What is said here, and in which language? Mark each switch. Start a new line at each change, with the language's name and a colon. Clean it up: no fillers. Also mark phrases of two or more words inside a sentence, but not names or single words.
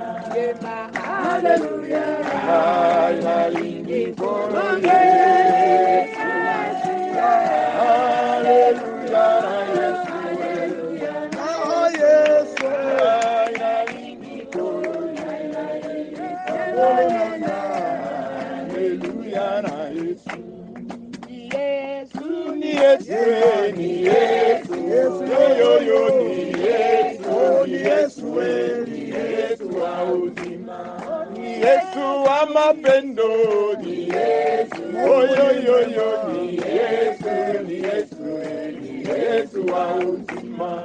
Lingala: Hallelujah. Ai nalingi kono Yesu. Hallelujah na Yesu. Ah, Yesu. Ai nalingi kono Hallelujah na Yesu.
Swahili: Ni Yesu, ni Yesu, yo, ni Yesu, ni Yesu, ni Yesu wa uzima. Ni Yesu wa mapendo, ni Yesu, yo, ni Yesu, ni Yesu, ni Yesu wa uzima.